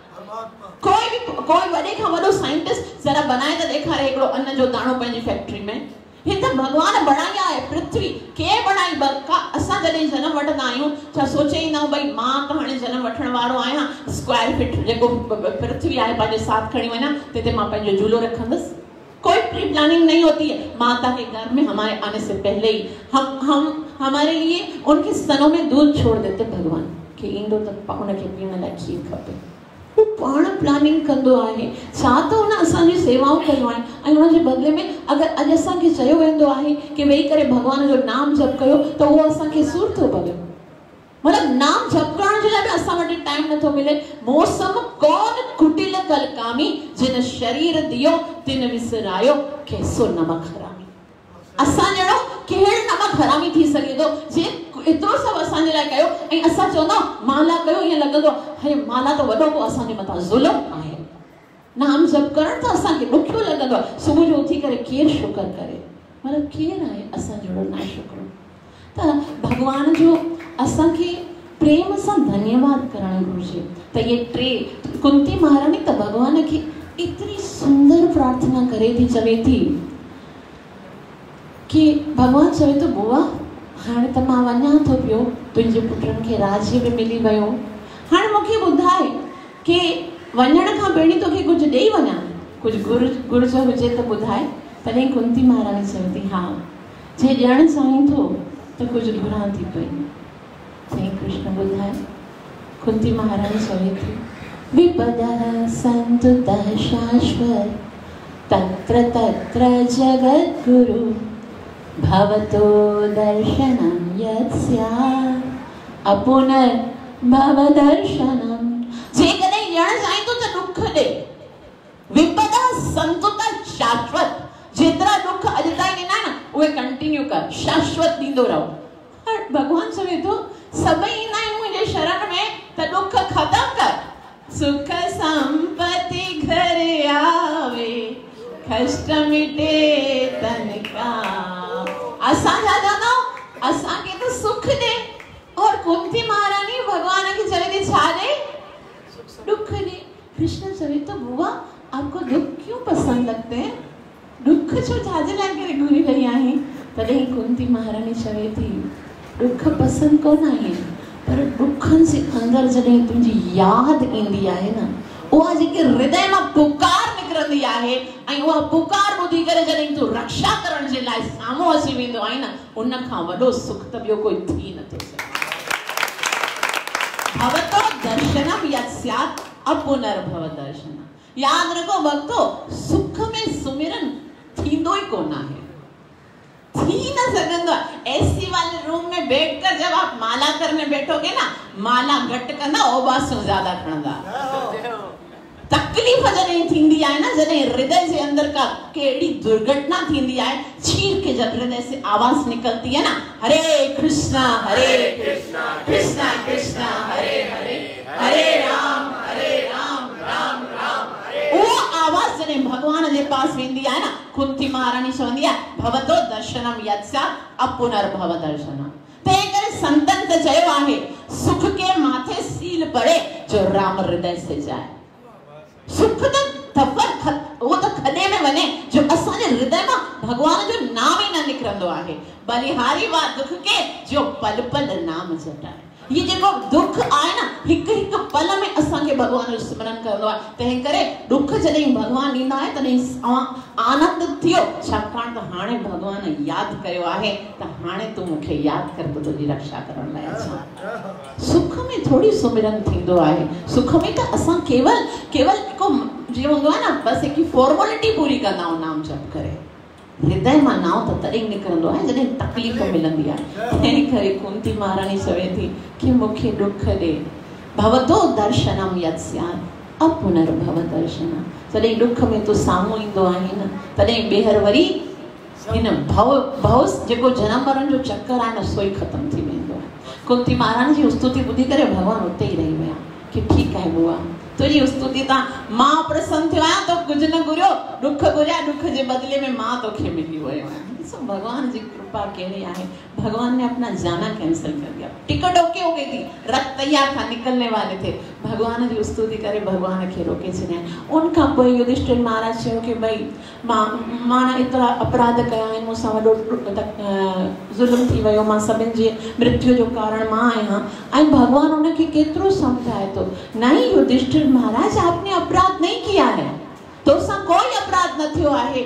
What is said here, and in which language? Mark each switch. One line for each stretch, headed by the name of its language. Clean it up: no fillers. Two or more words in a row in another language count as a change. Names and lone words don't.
Sindhi: कोई वॾे खां वॾो साइंटिस्ट जरा बनाए त ॾेखारे हिकिड़ो अन्न जो दाणो पंहिंजी फैक्ट्री में। हे त भगवान बणाई आहे पृथ्वी, के बणाई? असां जॾहिं जनम वठंदा आहियूं छा सोचे ईंदा आहियूं भई मां त हाणे जनम वठण वारो आहियां, स्क्वायर फीट जेको पृथ्वी आहे पंहिंजे साथ खणी वञा, तिते मां पंहिंजो झूलो रखंदसि।
Hindi: कोई प्री प्लानिंग नहीं होती है। माता के घर में हमारे आने से पहले ही हम हमारे लिए उनके स्तनों में दूध छोड़ देते
Sindhi: भगवान के इंदो त उनके पीण लाइ खीर खपे। वो पाण प्लानिंग कंदो आहे, छा त उन असांजी सेवाऊं कयूं आहिनि ऐं उन जे बदले में अगरि अॼु असांखे चयो वेंदो आहे कि वेही करे भगवान जो नाम जप कयो त उहो असांखे सूर थो पवे। मतलब नाम जप करण जे लाइ बि असां वटि टाइम नथो मिले।
Hindi: मौसम कौन कुटिल कल कामी, जिन शरीर दियो तिन विसरायो कैसो नमक हरामी।
Sindhi: असां जहिड़ो केरु नमक हरामी थी सघे थो जे एतिरो सभु असांजे लाइ कयो ऐं असां चवंदा माला कयो, ईअं लॻंदो हे माला त वॾो को असांजे मथां ज़ुल्म आहे। नाम जप करण त असांखे ॾुखियो लॻंदो आहे। सुबुह जो उथी करे केरु शुक्र करे, मतिलबु केरु आहे असां जहिड़ो ना शुक्र। त भगवान जो असांखे प्रेम सां धन्यवाद करणु घुरिजे। त ये 3 कुंती महारानी त भगवान खे एतिरी सुंदर प्रार्थना करे थी, चवे थी कि भगवान चवे तो बुआ हाणे त मां वञा थो पियो, तुंहिंजे पुटनि खे राज्य बि मिली वियो, हाणे मूंखे ॿुधाए कि वञण खां पहिरीं तोखे कुझु ॾेई वञा, कुझु घुर्ज हुजे त ॿुधाए। तॾहिं कुंती महारानी चवे थी हा, जे ॾियणु चाहीं थो त कुझु घुरां थी पई। साईं कृष्ण ॿुधाए। कुंती महारानी चवे थी
Sanskrit: विपदः सन्तुतः शाश्वत तत्र तत्र जगद्गुरु भवतो दर्शनं यत्स्या अपुनर्भव दर्शनम।
Sindhi: जेकॾहिं ॾियणु चाहीं थो त ॾुख ॾे।
Sanskrit: विपदः सन्तुतः शाश्वत,
Sindhi: जेतिरा ॾुख अॼु ताईं ॾिना न उहे कंटिन्यू कर, शाश्वत ॾींदो रहो। भगवान चवे थो सभई ईंदा आहिनि मुंहिंजे शरण में त ॾुख ख़तम कर।
Hindi: सुख संपत्ति घर आवे, कष्ट मिटे तन का।
Sindhi: असां छा चवंदा आहियूं, असांखे त सुख ॾे, और कुंती महारानी भगवान खे चवे थी छा ॾे? दुख ॾे।
Hindi: कृष्ण
Sindhi: चवे तो बुआ
Hindi: आपको दुख क्यों पसंद लगते हैं?
Sindhi: दुख छो छाजे लाइ करे घुरी रही आहीं? तॾहिं कुंती महारानी चवे थी दुख पसंद कोन आहे, पर दुखनि जे अंदरि जॾहिं तुंहिंजी यादि ईंदी आहे न, उहा जेके हृदय मां पुकार निकिरंदी आहे ऐं उहा पुकार ॿुधी करे जॾहिं तूं रक्षा करण जे लाइ साम्हूं अची वेंदो आहे न, उन खां वॾो सुख त ॿियो कोई थी नथो सघे।
Sanskrit: भवतो दर्शनम यत् स्यात् अपुनर्भव दर्शनम।
Hindi: याद रखो भक्तो,
Sindhi: सुख में सुमिरन थी थींदो ही कोन आहे, थी न सघंदो आहे।
Hindi: एसी वाले रूम में बैठकर जब आप माला करने बैठोगे ना,
Sindhi: माला घट कंदा ओबासो ज्यादा खणंदा। तकलीफ़ जॾहिं थींदी आहे न, जॾहिं हृदय जे अंदर का कहिड़ी दुर्घटना थींदी आहे,
Hindi: चीर के जब हृदय से आवाज निकलती है ना, हरे कृष्णा कृष्णा कृष्णा हरे हरे, हरे राम राम राम हरे। वो आवाज
Sindhi: जॾहिं भगवान जे पास वेंदी आहे न, कुंती महारानी चवंदी आहे
Sanskrit: भवतो दर्शनम यत्स्या अपुनर्भव दर्शनम।
Sindhi: तंहिं करे संतन त चयो आहे,
Hindi: सुख के माथे सील पड़े जो राम हृदय से जाए।
Sindhi: सुख वो तो खॾे में वञे जो असांजे हृदय मां भगवान जो नाम ही न निकिरंदो आहे।
Hindi: बलिहारी वा दुख के जो पल पल नाम जटाए।
Sindhi: ये जेको दुख आहे न, हिक हिक पल में असांखे भगवान जो स्मरण करणो आहे। तंहिं करे दुख जॾहिं भगवान ॾींदा आहे तॾहिं आनंद थियो, छाकाणि त हाणे भगवान यादि कयो आहे त हाणे तूं मूंखे यादि कर, त तुंहिंजी रक्षा करण लाइ अचां। सुख में थोड़ी सुमिरन थींदो आहे। सुख में त असां केवल हिकु जीअं हूंदो आहे न, बसि हिकु फॉर्मेलिटी पूरी कंदा आहियूं नाम जप करे। हृदय मां नाम त तॾहिं निकिरंदो आहे जॾहिं तकलीफ़ मिलंदी आहे। तंहिं करे कुंती महारानी चवे थी कि मूंखे दुख ॾे,
Sanskrit: भवतो दर्शनम यत्स्यात् अपुनर्भव दर्शनम।
Sindhi: जॾहिं दुख में तूं साम्हूं ईंदो आहे न, तॾहिं ॿीहर वरी हिन भव जेको जनम मरण जो चक्कर आहे न, सो ई ख़तम थी वेंदो आहे। कुंती महारानी जी स्तुति ॿुधी करे भगवान उते ई रही विया कि ठीकु आहे बुआ, तुझी स्तुति तां मां प्रसन्न थियो आहियां, तो कुझु न घुरियो, दुख घुरिया, दुख जे बदले में मां तोखे मिली वियो आहियां। ॾिसो भगवान जी कृपा कहिड़ी आहे।
Hindi: भगवान ने अपना जाना कैंसिल कर दिया, टिकट ओके हो गई थी, रथ तैयार था, निकलने वाले थे,
Sindhi: भगवान जी स्तुति करे भगवान खे रोके छॾिया। उनखां पोइ युधिष्ठिर महाराज चयो कि भई मां एतिरा अपराध कया आहिनि, मूंसां वॾो ज़ुल्म थी वियो, मां सभिनि जे मृत्यु जो कारण मां आहियां। ऐं भगवान उनखे केतिरो समझाए थो,
Hindi: नहीं युधिष्ठिर महाराज आपने अपराध नहीं किया है,
Sindhi: तोसां कोई अपराध न थियो आहे।